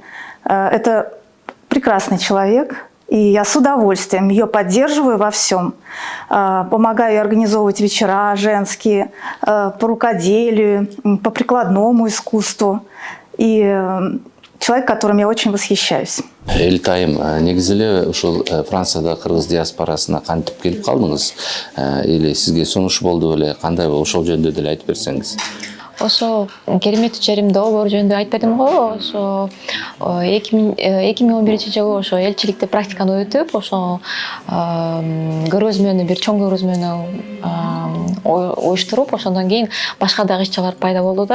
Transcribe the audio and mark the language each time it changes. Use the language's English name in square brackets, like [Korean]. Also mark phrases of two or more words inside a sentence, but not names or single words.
[Russian] Это прекрасный человек. И я с удовольствием ее поддерживаю во всем. Помогаю ей организовывать вечера женские по рукоделию, по прикладному искусству. И человек, которым я очень восхищаюсь. [Kyrgyz] Элитайым, негизи эле ушул Францияда кыргыз диаспорасына кантип келип калдыңыз? Или сизге сунуш болду беле? Кандай ошол жөнүндө деле айтып берсеңиз? Ошо керемет иштерим долбоор жөнүндө айтып бердим го. Ошо 2011 жылы ошо элчиликте практиканы өтүп, ошо көргөзмөнү, бир чоң көргөзмөнү оюштуруп, ошондон кийин башка дагы иш-чаралар пайда болду да.